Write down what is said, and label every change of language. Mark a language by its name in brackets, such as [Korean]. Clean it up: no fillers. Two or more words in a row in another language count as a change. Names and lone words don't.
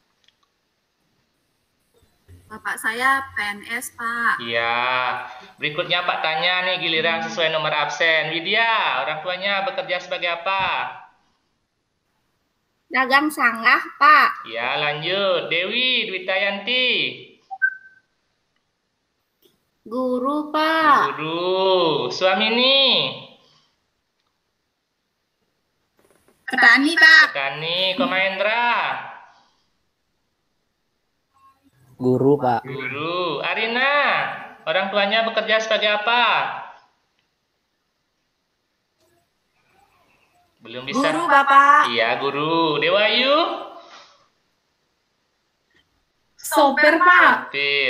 [Indonesian] Bapak saya PNS, Pak. Iya. Berikutnya Pak tanya nih giliran sesuai nomor absen. Widya, orang tuanya bekerja sebagai apa? Dagang sanggah, Pak. Ya, lanjut. Dewi Dwitayanti. Guru, Pak. Guru. Suamini. Petani, Pak. Petani. Komahendra. Guru, Pak. Guru. Arina. Orang tuanya bekerja sebagai apa? Belum bisa. Guru, Bapak. Iya, guru. Dewayu. Sopir, Pak. Sopir.